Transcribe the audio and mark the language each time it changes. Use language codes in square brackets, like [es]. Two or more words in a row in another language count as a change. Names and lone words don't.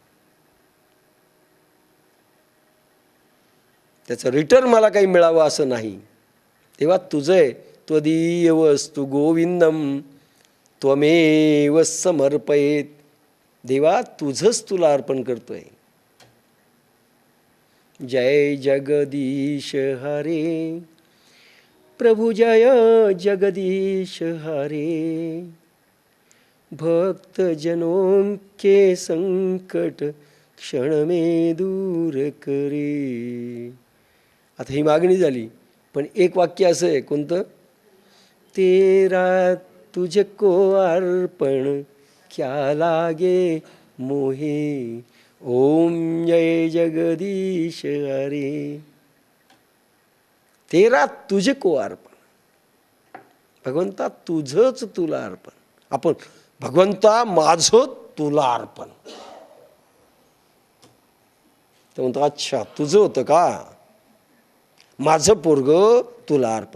[mr] त्याचं रिटर्न मला काही मिळावं असं नाही. तेव्हा तुझं [sa] त्वदीय वस्तु गोविंदम त्वमेव समर्पयेत. [mr] देवा तुझंच तुला अर्पण करतोय. [hi] जय जगदीश हरे, प्रभु जय जगदीश हरे. भक्त जनों के संकट क्षण में दूर करे. [mr] आता ही मागणी झाली, पण एक वाक्य असं आहे, कोणतं? [hi] तेरा तुझको अर्पण क्या लागे मोहे. ओम जय जगदीश हरे. तेरा तुझको अर्पण. [mr] भगवंता तुझंच तुला अर्पण. आपण भगवंता माझं तुला अर्पण. तर म्हणतो अच्छा तुझं होतं का? माझं पोरग तुला अर्पण.